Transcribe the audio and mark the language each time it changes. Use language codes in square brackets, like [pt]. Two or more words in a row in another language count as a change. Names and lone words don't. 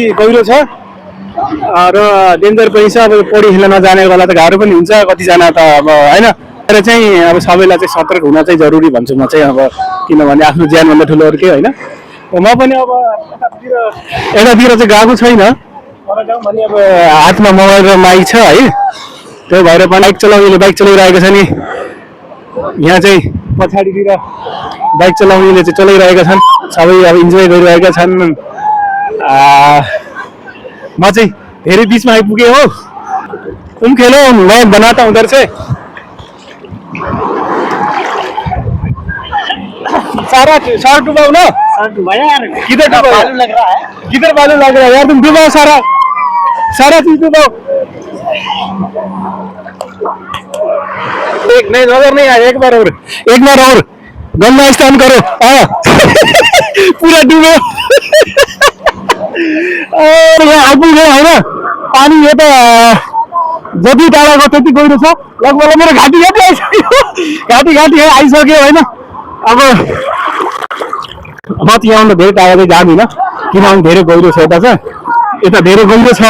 [ne] गहिरो छ र डेन्जर पनि छ अब पौडी खेल्न नजानेकोलाई त गाह्रो पनि हुन्छ कतिजना त अब हैन तर चाहिँ अब सबैलाई चाहिँ सतर्क हुन चाहिँ जरुरी भन्छु म चाहिँ अब किनभने आफ्नो ज्यानभन्दा ठुलो अरू के हैन म पनि अब यतातिर चाहिँ गएको छैन भने अब हातमा मोबाइल र माइक छ है त्यही भएर बाइक चलाइरहेको छ नि यहाँ चाहिँ पछाडितिर बाइक चलाउनेले चाहिँ चलाइरहेका छन् सबै अब इन्जोय गरिरहेका छन् म चाहिँ धेरै बीचमा आइपुगेँ हो [hi] तुम खेलो मैं बनाता हूँ उधर से सारा डुबाओ ना किधर बालू लग रहा है किधर बालू लग रहा है यार तुम डुबाओ सारा चीज डुबाओ एक नहीं नजर नहीं आया एक बार और गंदा स्नान करो पूरा डूबो और [ne] यहाँ आइपुग्यो होइन पानी यो त जति टाढाको त्यति गहिरो छ। लगभग मेरो घाँटी घाँटी आइसक्यो, घाँटी आइसक्यो होइन। अब म चाहिँ यहाँ धेरै टाढा चाहिँ जाँदिनँ, किनभने धेरै गहिरो छ यता चाहिँ, यता धेरै गहिरो छ।